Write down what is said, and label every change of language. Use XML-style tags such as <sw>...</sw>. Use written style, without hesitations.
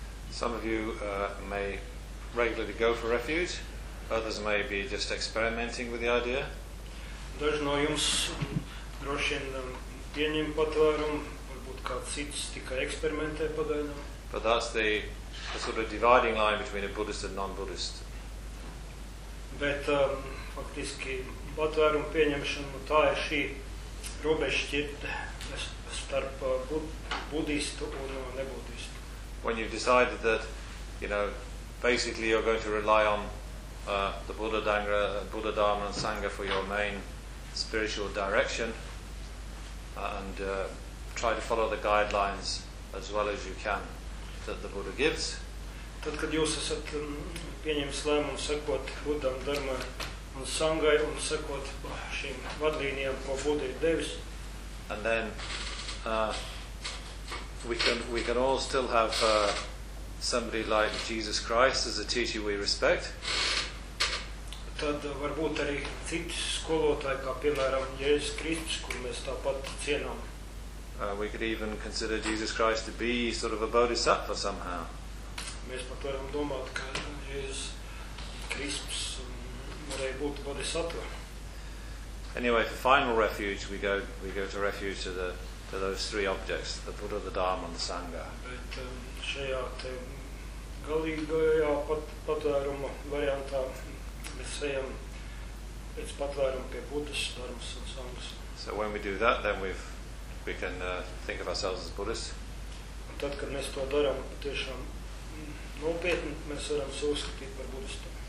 <en>Some of you may regularly go for refuge, others may be just experimenting with the idea. But that's the sort of dividing line between a Buddhist and non-Buddhist.</en> <lv>But faktiski patvērumu pieņemšanu tā ir šī robežšķirte starp budistu un nebudistu.</lv> <en>When you've decided that, you know, basically you're going to rely on the Buddha Dharma and Sangha for your main spiritual direction, and try to follow the guidelines as well as you can that the Buddha gives.</en> <lv>Tad, kad jūs esat pieņems lēmumu sekot Buddham, Dharma un Sangai un sekot šīm vadlīnijām, ko Buddha ir devis.</lv> <en>And then we can all still have somebody like Jesus Christ as a teacher we respect.</en> <lv>Tad varbūt arī citi skolotāji, kā piemēram Jēzus Kristus, kur mēs tāpat cienām.</lv> <en>We could even consider Jesus Christ to be sort of a bodhisattva somehow.</en> <lv>Mēs pat varam domāt, ka Jēzus Kristus varēja būt bodhisattva.</lv> <en>Anyway, for final refuge, we go to refuge to those three objects, the Buddha, the Dharma and the Sangha.</en> <lv>Bet šajā te galīgajā patvērumu variantā mēs ejam pēc patvērumu pie Buddhas, Dharmas un Sangas.</lv> <en>So when we do that, then we can think of ourselves as Buddhists.</en> <lv>Tad, kad mēs to darām patiešām nopietni, mēs varam uzskatīt par Buddhistu.</lv>